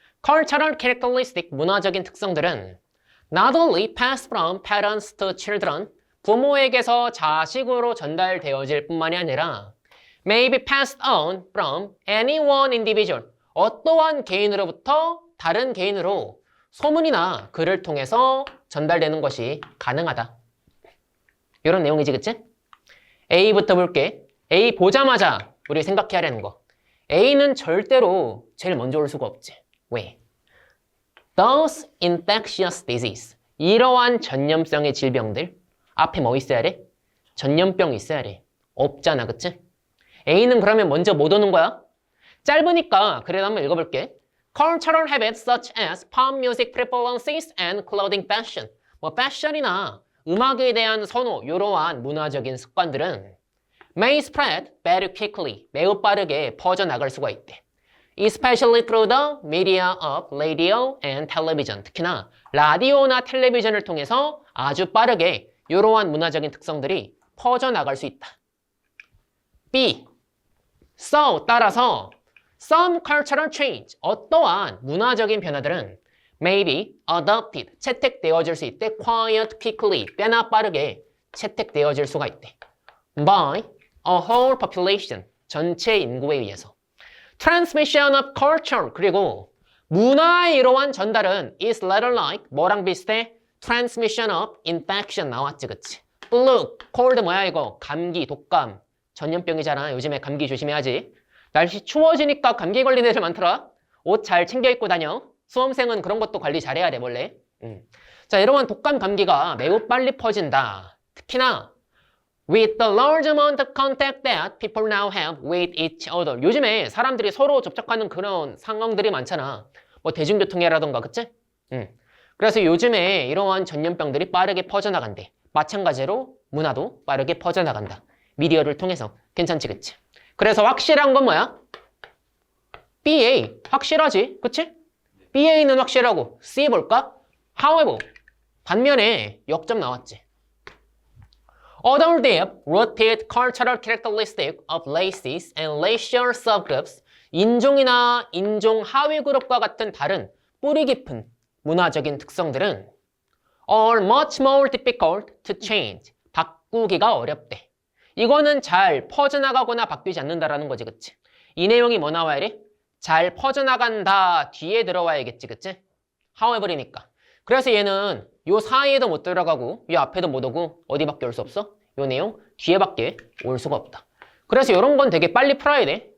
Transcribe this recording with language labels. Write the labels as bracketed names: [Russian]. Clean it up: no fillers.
[English] Cultural characteristic, [Korean] 문화적인 특성들은 [English] not only pass from parents to children, [Korean] 부모에게서 자식으로 전달되어질 뿐만이 아니라 [English] may be passed on from any one individual, [Korean] 어떠한 개인으로부터 다른 개인으로 소문이나 글을 통해서 전달되는 것이 가능하다. 이런 내용이지, 그치? A부터 볼게. A 보자마자 우리 생각해야 하는 거. A는 절대로 제일 먼저 올 수가 없지. 왜? [English] Those infectious disease. [Korean] 이러한 전염성의 질병들. 앞에 뭐 있어야 돼? 전염병이 있어야 돼. 없잖아, 그치? A는 그러면 먼저 못 오는 거야? 짧으니까 그래도 한번 읽어볼게. [English] Cultural habits such as pop music preferences and clothing fashion. [Korean] 뭐 fashion이나 음악에 대한 선호, 이러한 문화적인 습관들은 [English] may spread very quickly, [Korean] 매우 빠르게 퍼져나갈 수가 있대. [English] Especially through the media of radio and television. [Korean] 특히나 라디오나 텔레비전을 통해서 아주 빠르게 이러한 문화적인 특성들이 퍼져나갈 수 있다. B. [English] So, [Korean] 따라서 [English] some cultural change, [Korean] 어떠한 문화적인 변화들은 [English] may be adopted, [Korean] 채택되어질 수 있대. [English] Quite quickly, [Korean] 꽤나 빠르게 채택되어질 수가 있대. [English] By a whole population, [Korean] 전체 인구에 의해서. [English] Transmission of culture, [Korean] 그리고 문화의 이러한 전달은 [English] is rather like, [Korean] 뭐랑 비슷해? [English] Transmission of infection [Korean] 나왔지, 그치? [English] Flu, cold [Korean] 뭐야 이거? 감기, 독감, 전염병이잖아. 요즘에 감기 조심해야지. 날씨 추워지니까 감기 걸리는 애들 많더라. 옷 잘 챙겨 입고 다녀. 수험생은 그런 것도 관리 잘해야 돼, 원래. 자, 이러한 독감, 감기가 매우 빨리 퍼진다. 특히나 [English] with the large amount of contact that people now have with each other. [Korean] 요즘에 사람들이 서로 접촉하는 그런 상황들이 많잖아. 뭐 대중교통이라던가, 그치? 그래서 요즘에 이러한 전염병들이 빠르게 퍼져나간대. 마찬가지로 문화도 빠르게 퍼져나간다. 미디어를 통해서. 괜찮지, 그치? 그래서 확실한 건 뭐야? BA. 확실하지, 그치? BA는 확실하고 C 볼까? However, 반면에 역점 나왔지. [English] Although they have rooted cultural characteristics of races and racial subgroups, [Korean] 인종이나 인종 하위 그룹과 같은 다른 뿌리 깊은 문화적인 특성들은 [English] are much more difficult to change. [Korean] 바꾸기가 어렵대. 이거는 잘 퍼져나가거나 바뀌지 않는다라는 거지, 그치? 이 내용이 뭐 나와야 돼? 잘 퍼져나간다 뒤에 들어와야겠지, 그치? however이니까. 그래서 얘는 요 사이에도 못 들어가고 요 앞에도 못 오고 어디밖에 올 수 없어? 요 내용 뒤에밖에 올 수가 없다. 그래서 이런 건 되게 빨리 풀어야 돼.